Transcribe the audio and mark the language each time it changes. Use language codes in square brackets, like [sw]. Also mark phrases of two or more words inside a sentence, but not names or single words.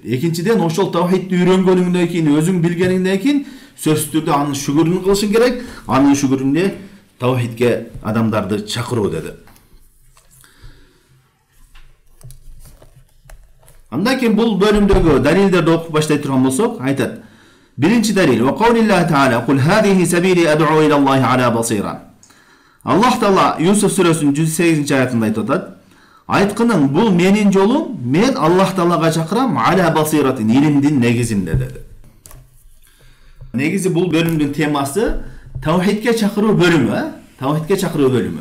[ky] Экинчиден, ошол таухидти үйрөнгөнүңдөн кийин, өзүң билгениңден кийин сөзсүз түрдө анын шүгүрүн кылышың керек. Анын шүгүрүнө таухидке адамдарды чакыруу деди. Андан кийин бул бөлүмдөгү далилдерди окуп баштай турган болсок, айтат. Биринчи далил: [ar] "وقول الله تعالى, قل هذه سبيلي أدعو إلى الله على بصيرة." [ky] Аллах Таала Юсуф сүрөсүнүн 108 аятында айтып атат: "Айткының, бул менин жолум, мен Аллах Таалага чакырам, [ar] على بصيرة, [ky] илимдин негизинде" деди. Негизи бул бөлүмдүн темасы таухидке чакыруу бөлүмү, таухидке чакыруу бөлүмү.